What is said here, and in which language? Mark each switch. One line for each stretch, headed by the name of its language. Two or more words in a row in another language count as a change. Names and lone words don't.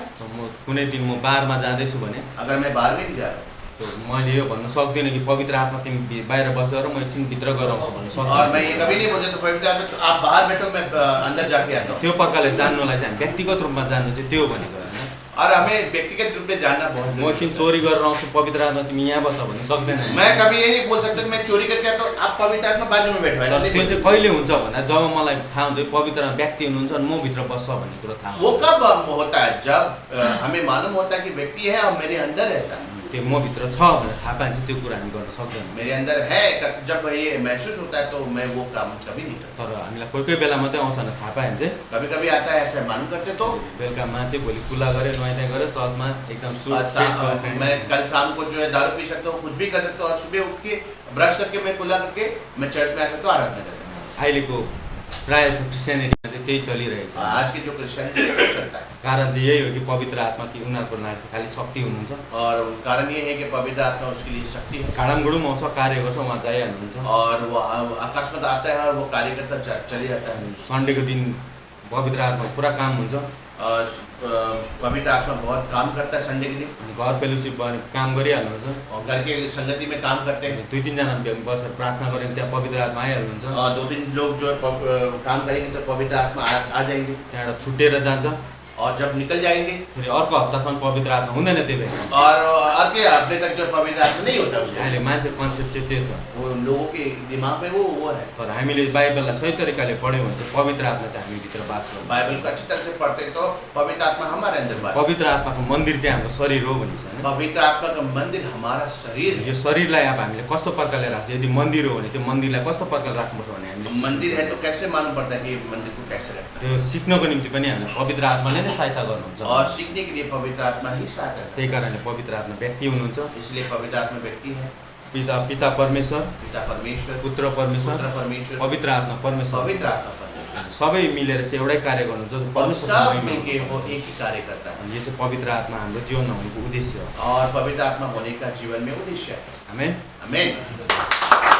Nepali: म कुनै दिन म बारमा जाँदैछु भने
Hindi: अगर मैं बाहर में भी जा रहा हूँ
Nepali: तो मैले यो भन्न सक्दिनँ कि पवित्र आत्मा तिमी बाहिर बसेर म एकछिन भित्र गराउँछु भन्ने
Hindi: और मैं ये
Nepali: सक्दिनँ।
Hindi: कभी नहीं बोलता तो पवित्र आत्मा तो आप बाहर बैठो मैं अंदर जाके आता हूँ।
Nepali: त्यो प्रकारले जान्नुलाई चाहिँ हामी व्यक्तिगत रूपमा जान्नु चाहिँ त्यो भनेको होइन।
Hindi: और हमें व्यक्तिगत रूप में जानना बहुत
Nepali: म
Hindi: जरूरी
Nepali: एकछिन
Hindi: है।
Nepali: चोरी गरेर आउँछु पवित्र आत्मा तिमी यहाँ बस भन्ने सक्दैन।
Hindi: मैं कभी ये नहीं बोल सकता कि मैं चोरी करके आता हूँ आप पवित्र आत्मा बाजू में बैठो, ऐसा
Nepali: तर
Hindi: नहीं
Nepali: त्यो
Hindi: बोल
Nepali: चाहिँ
Hindi: सकता।
Nepali: कहिले हुन्छ भन्दा जब मलाई थाहा हुन्छ कि पवित्र व्यक्ति हुनुहुन्छ अनि म भित्र बस्छ भन्ने कुरो थाहा
Hindi: वो
Nepali: हुन्छ।
Hindi: कब होता है जब हमें मालूम होता है कि व्यक्ति है और मेरे अंदर रहता है।
Nepali: त्यो म भित्र छ भनेर थाहा पाएन चाहिँ त्यो कुरा हामी गर्न सक्दैनौँ।
Hindi: मेरे अंदर है, जब ये महसूस होता है तो मैं वो काम कभी नहीं करता।
Nepali: तर हामीलाई कोही कोही बेला मात्रै आउँछ भने थाहा पायो भने चाहिँ
Hindi: कभी कभी आता है ऐसा मालूम करते तो
Nepali: बेलुका माथि भोलि खुला गरेँ नुहाइ गरेँ चर्चमा एकदम
Hindi: और
Nepali: सुट
Hindi: मैं कल शाम को जो है दारू पी सकता हूँ, कुछ भी कर सकता हूँ और सुबह उठ के ब्रश करके मैं कुल्ला करके मैं चर्च में आ सकता हूँ, आराधना कर सकता हूँ।
Nepali: अहिलेको प्रायः क्रिस्चियनिटीमा चाहिँ त्यही चलिरहेछ।
Hindi: आज के जो क्रिश्चियन चलता है
Nepali: कारण चाहिँ यही हो कि पवित्र आत्मा कि उनीहरूको लागि खालि शक्ति हुनुहुन्छ।
Hindi: और कारण ये है कि पवित्र आत्मा उसके लिए शक्ति है
Nepali: घाडमघुडुम आउँछ, कार्य गर्छ, उहाँ जाइहाल्नुहुन्छ।
Hindi: और वो आकाश में आता है और वो कार्य करता चले जाता है।
Nepali: सन्डेको दिन पवित्र आत्मा पुरा काम हुन्छ।
Hindi: और पवित्र आत्मा बहुत काम करता है संडे के दिन
Nepali: अनि घर फेलोसिप भयो काम गरिहाल्नुहुन्छ।
Hindi: और घर के संगति में काम करते हैं।
Nepali: 2-3 जना बसेर प्रार्थना गऱ्यो भने त्यहाँ पवित्र आत्मा आइहाल्नुहुन्छ।
Hindi: और 2-3 लोग जो है काम करेंगे तो पवित्र आत्मा आ जाएंगे
Nepali: त्यहाँबाट छुटेर जान्छ।
Hindi: और जब निकल जाएंगे
Nepali: फेरि अर्को हप्तासम्म पवित्र आत्मा हुँदैन त्यो व्यक्ति।
Hindi: और अगले हफ्ते तक जो पवित्र आत्मा नहीं होता उसको।
Nepali: अहिले मान्छे कन्सेप्ट चाहिँ त्यो छ।
Hindi: वो लोगों के दिमाग में वो है।
Nepali: तर हामीले बाइबललाई सही तरिकाले पढ्यौँ भने चाहिँ पवित्र आत्मा चाहिँ हामीभित्र बास गर्छ।
Hindi: बाइबल को अच्छी तरह से पढ़ते तो पवित्र आत्मा हमारे अंदर बास।
Nepali: पवित्र आत्माको मन्दिर चाहिँ हाम्रो शरीर हो भनिन्छ हैन।
Hindi: पवित्र आत्मा का मंदिर हमारा शरीर है।
Nepali: यो शरीरलाई अब हामीले कस्तो प्रकारले राख्छ, यदि मन्दिर हो भने त्यो मन्दिरलाई कस्तो प्रकारले राख्नुपर्छ भने हामीले
Hindi: मंदिर है तो कैसे मालूम पड़ता है कि ये मंदिर को कैसे रखना
Nepali: त्यो सिक्नको निम्ति पनि हामीले पवित्र आत्माले नै सहायता गर्नुहुन्छ।
Hindi: है। और सीखने के लिए पवित्र आत्मा ही सहायता करता
Nepali: त्यही कारणले पवित्र आत्मा व्यक्ति हुनुहुन्छ।
Hindi: है। इसलिए पवित्र आत्मा व्यक्ति है।
Nepali: पिता परमेश्वर,
Hindi: पिता परमेश्वर,
Nepali: पुत्र परमेश्वर,
Hindi: पुत्र परमेश्वर,
Nepali: पवित्र आत्मा परमेश्वर,
Hindi: पवित्र आत्मा परमेश्वर,
Nepali: सबै मिलेर चाहिँ एउटै कार्य गर्नुहुन्छ।
Hindi: और
Nepali: परमेश्वर
Hindi: सब
Nepali: महिमा
Hindi: मिलके
Nepali: गर्नुहुन्छ।
Hindi: वो एक ही कार्य करता है।
Nepali: यो चाहिँ पवित्र आत्मा हाम्रो जीवनमा हुनुको उद्देश्य हो।
Hindi: और पवित्र आत्मा होने का जीवन में उद्देश्य है।
Nepali: आमेन।
Hindi: आमेन।